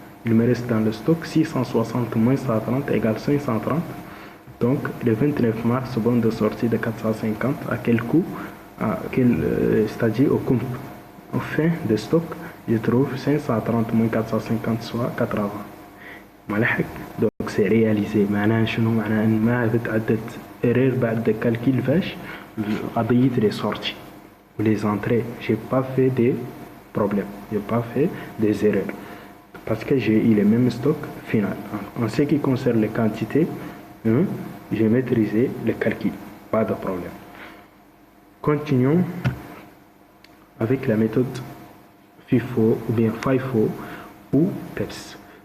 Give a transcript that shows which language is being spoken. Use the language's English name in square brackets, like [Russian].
[French] Il me reste dans le stock 660 moins 130 égale 530. Donc, le 29 mars, bonne de sortie de 450. À quel coût? C'est-à-dire au comp. Au fin de stock, je trouve 530 moins 450 soit 80. [Arabic] ملحق. [French] Donc c'est réalisé. [Arabic] معناها شنو؟ معناها ان ما بتعدد erreur بعد calcul فاش قضية [French] les sorties ou les entrées. J'ai pas fait des problèmes, j'ai pas fait des erreurs parce que j'ai eu le même stock final. En ce qui concerne les quantités, j'ai maîtrisé le calcul, pas de problème. Continuons avec la méthode FIFO ou bien FIFO ou PEPS.